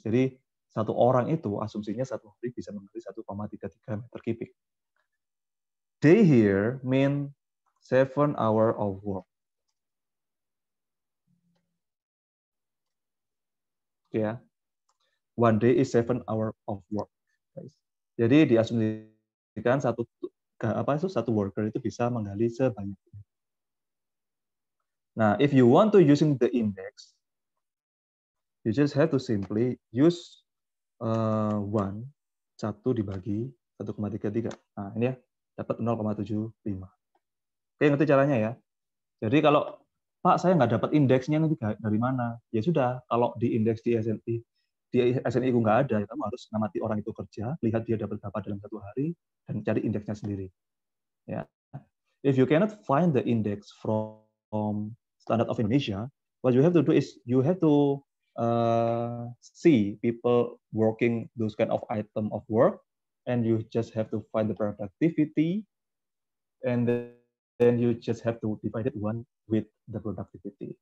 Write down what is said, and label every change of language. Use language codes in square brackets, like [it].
[id] Jadi satu orang itu asumsinya satu hari bisa menggali 1,33 meter kubik. [en] Day here mean 7 hours of work. Ya, one day is 7 hours of work. Guys. [id] Jadi diasumsikan satu worker itu bisa menggali sebanyak ini. [en] Nah, if you want to using the index, you just have to simply use 1 [id] dibagi [en] 1,33. [id] Nah, ini ya, dapat 0,75. Oke, ngerti caranya ya? Jadi kalau, Pak, saya nggak dapat indeksnya nanti dari mana? Ya sudah, kalau di indeks di SNI itu nggak ada, kamu harus ngamati orang itu kerja, lihat dia dapat berapa dalam satu hari, dan cari indeksnya sendiri. Ya. [en] If you cannot find the index from Standard of Indonesia, what you have to do is you have to see people working those kind of item of work, and you just have to find the productivity, and then you just have to divide it one with the productivity.